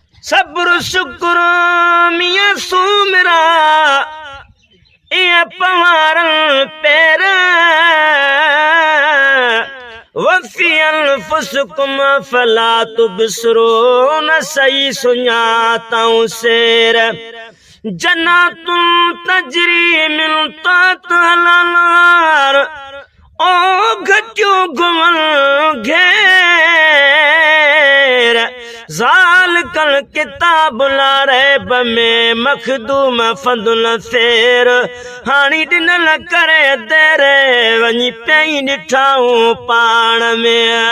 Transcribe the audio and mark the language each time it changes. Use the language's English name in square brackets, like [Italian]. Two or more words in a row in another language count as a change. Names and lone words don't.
[Sindhi] صبر شڪر ميان سومرا اي پوارن پير. [Arabic] وفي انفسكم فلا تبصرون [Sindhi] سهي سڃاتائون سير. [Arabic] جناتون تجري من تحتها الانهار. [Sindhi] او گهٽيون گهمن گهير. [Arabic] ذالڪ الڪتاب لا ريب [Sindhi] ۾ مخدوم فضل خير. هاڻي ڏنل ڪري دير وڃي پئي ڏٺائون پاڻ ۾.